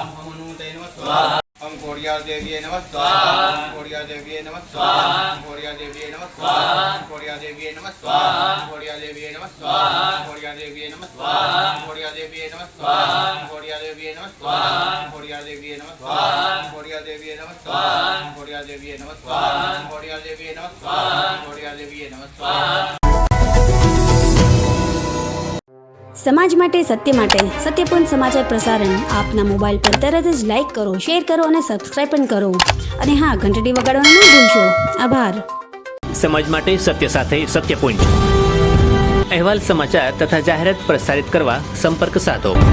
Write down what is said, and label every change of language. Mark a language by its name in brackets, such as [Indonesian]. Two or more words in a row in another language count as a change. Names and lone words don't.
[Sanskrit] कोड़िया देवी नमः स्वाहा कोड़िया देवी नमः स्वाहा कोड़िया देवी नमः स्वाहा कोड़िया देवी नमः स्वाहा कोड़िया देवी नमः स्वाहा कोड़िया देवी नमः स्वाहा कोड़िया देवी नमः स्वाहा कोड़िया देवी नमः स्वाहा कोड़िया देवी नमः स्वाहा कोड़िया देवी नमः स्वाहा कोड़िया देवी नमः स्वाहा कोड़िया देवी नमः स्वाहा कोड़िया देवी नमः स्वाहा। [Gujarati] समाज માટે સત્ય માટે સત્યપૂર્ણ સમાચાર પ્રસારણ આપના મોબાઈલ પર તરત જ લાઈક કરો, શેર કરો અને સબસ્ક્રાઇબ પણ કરો અને હા, ઘંટડી વગાડવાનું ન ભૂલશો। આભાર। સમાજ માટે સત્ય સાથે સત્યપૂર્ણ અહેવાલ, સમાચાર તથા જાહેરાત પ્રસારિત કરવા સંપર્ક સાધો।